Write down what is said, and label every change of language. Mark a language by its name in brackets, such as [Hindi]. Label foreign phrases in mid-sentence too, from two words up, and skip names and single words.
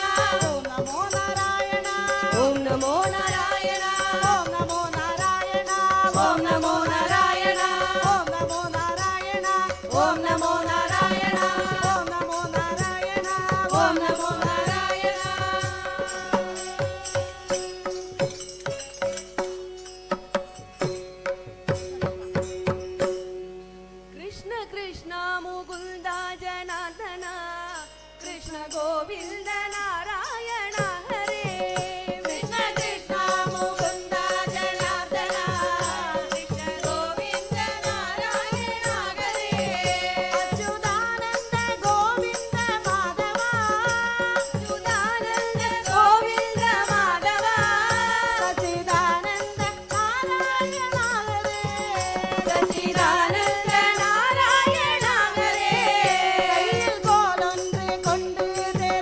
[Sanskrit] ॐ नमो नारायणा ॐ नमो नारायणा ॐ नमो नारायणा ॐ नमो नारायणा ॐ नमो नारायणा ॐ नमो नारायणा ॐ नमो नारायणा ॐ नमो नारायणा कृष्ण कृष्ण मुकुन्द जनार्दन कृष्ण गोविन्द नारायण हरे कृष्ण कृष्ण मुकुन्द जनार्दन कृष्ण गोविन्द नारायण हरे அச்சுதானந்த கோவிந்த மாதவா अच्युतानन्द गोविन्द माधव சச்சிதானந்த நாராயணா ஹரே सच्चिदानन्द नारायण हरे [Tamil] கையில் கோலொன்று கொண்டு